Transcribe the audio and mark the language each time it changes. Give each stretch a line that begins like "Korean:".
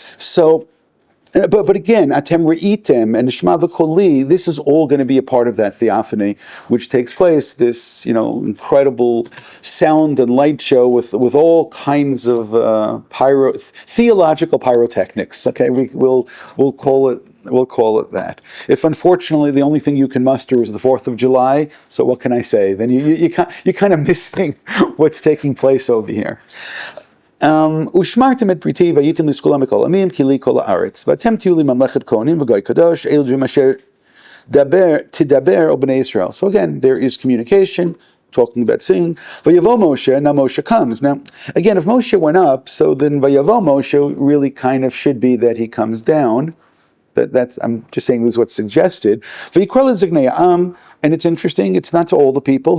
English: So, but again,
Hebrew: Atem Re'item
English: and
Hebrew: Shema V'Koli,
English: this is all going to be a part of that theophany, which takes place, this, incredible sound and light show with all kinds of theological pyrotechnics. Okay, we'll call it that. If unfortunately the only thing you can muster is the 4th of July, so what can I say? Then you're kind of missing what's taking place over here.
Hebrew: ושמרתם את פריתי והייתם לסגולה מכל עמים כי לי כל הארץ ואתם תהיו לי ממלכת כהנים וגוי קדוש אלה דברים אשר תדבר על בני ישראל.
English: So again, there is communication, talking about singing.
Hebrew: Vayavo Moshe,
English: now Moshe comes. Now, again, if Moshe went up, so then
Hebrew: Vayavo Moshe
English: really kind of should be that he comes down. That's I'm just saying this is what's suggested. And it's interesting, it's not to all the people.